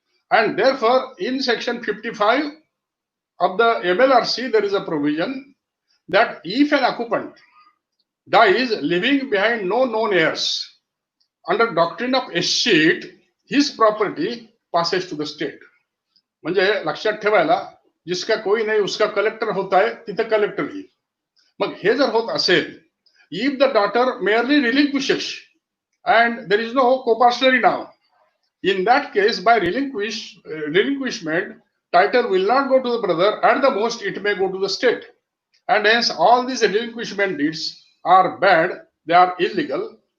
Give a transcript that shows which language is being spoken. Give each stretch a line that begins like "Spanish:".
English: And therefore, in section 55 of the MLRC, there is a provision that if an occupant dies leaving behind no known heirs, under doctrine of escheat, his property passes to the state.
Marathi: म्हणजे लक्षात ठेवायला,
Hindi: जिसका कोई नहीं उसका collector होता है,
Marathi: तिथे कलेक्टर येईल. मग हे जर होत असेल,
English: if the daughter merely relinquishes and there is no co-parcenary now, in that case, by relinquishment, title will not go to the brother. At the most, it may go to the state. And hence, all these relinquishment deeds are bad. They are illegal.